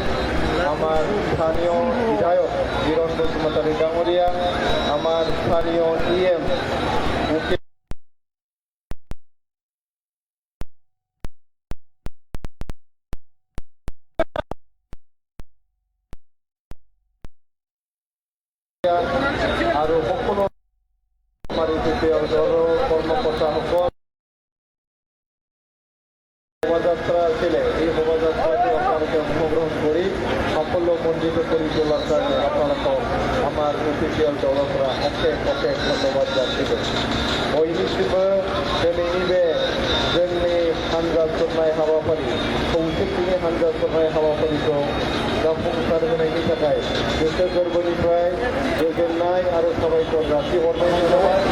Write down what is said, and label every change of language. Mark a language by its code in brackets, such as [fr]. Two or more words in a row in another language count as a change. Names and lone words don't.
[as] আমাৰ স্থানীয় বিধায়ক বীৰেন বসুমতাৰী ডাঙৰীয়া, আমাৰ স্থানীয় EM আৰু সকলো আমাৰ ইউপিপিএল দলৰ কৰ্মকৰ্তাসকল শোভাযাত্ৰা আছিলে। এই শোভাযাত্ৰাটো আপোনালোকে অংশগ্ৰহণ কৰি সাফল্যমণ্ডিত কৰি তোলাৰ কাৰণে আপোনালোকক আমাৰ ইউপিপিএল দলৰ পৰা অশেষ ধন্যবাদ जासिगोन। [brx] बयनिख्रुइबो दिनैनि बे जोंनि हानजा खुरनाय हाबाफारि खौसेथिनि हानजा खुरनाय हाबाफारिखौ जाफुंसार होनायनि थाखाय गोसो गोरबोनिफ्राय गोजोननाय आरो साबायखर जासिहरनाय जाबाय।